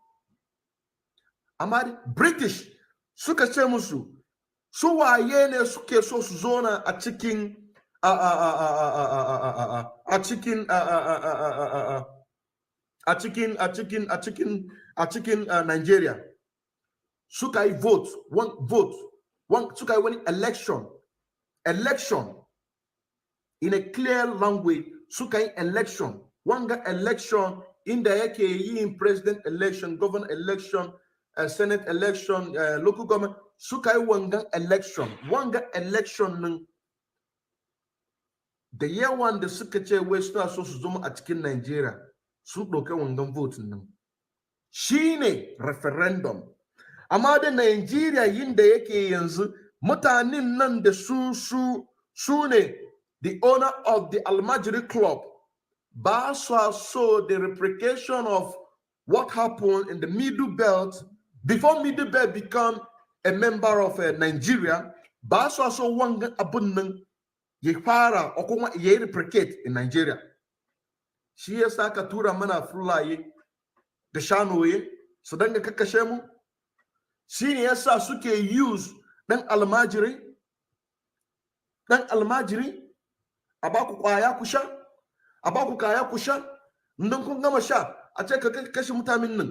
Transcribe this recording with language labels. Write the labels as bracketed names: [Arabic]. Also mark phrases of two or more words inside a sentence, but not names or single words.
[Hausa] Amma British suka ce musu su waye ne suke so su zona a cikin Nigeria. Suka yi vote, suka yi wani election [English] in a clear language. [Hausa] Suka yi election, wanga election inda yake yin [English] president election, governor election, senate election, local government. [Hausa] Suka yi wanga election nan da yawan da suka ce wai suna so su zama a cikin Nigeria su ɗauka wangan vote nan shine referendum. Amma da Nigeria yin da yake yanzu mutanen nan da su ne [English] the owner of the Almajiri Club, [Hausa] ba so [English] the replication of what happened in the Middle Belt before Middle Belt become a member of Nigeria. [Hausa] Ba so wanga abun nan ya fara o kuma ya [English] replicate in Nigeria. [Hausa] Shi yasa ka tura mana fulaye da shanoye su danga kakkashe mu. Shi ne yasa suke use dan almajiri a baku kwaya ku sha, a baku kaya ku sha, idan kun gama sha a ce ka kashe mutanen nan.